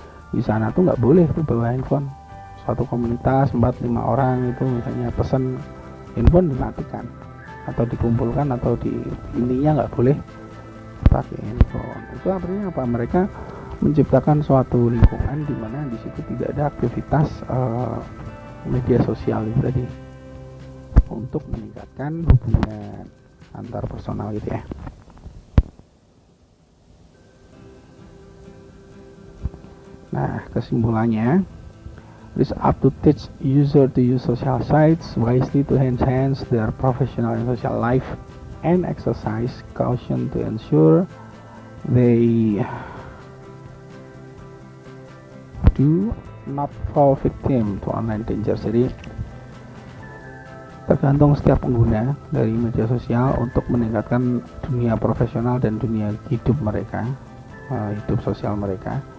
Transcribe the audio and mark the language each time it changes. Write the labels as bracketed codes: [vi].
[id] Di sana tuh nggak boleh tuh bawa handphone. Suatu komunitas 4-5 orang itu misalnya pesen, handphone dimatikan atau dikumpulkan, atau intinya nggak boleh pakai handphone. Itu artinya apa? Mereka menciptakan suatu lingkungan di mana di situ tidak ada aktivitas media sosial itu tadi, untuk meningkatkan hubungan antar personal gitu ya. Nah, kesimpulannya, [en] it is up to teach user to use social sites wisely to enhance their professional and social life, and exercise caution to ensure they do not fall victim to online danger. [id] Jadi tergantung setiap pengguna dari media sosial untuk meningkatkan dunia profesional dan dunia hidup mereka, hidup sosial mereka.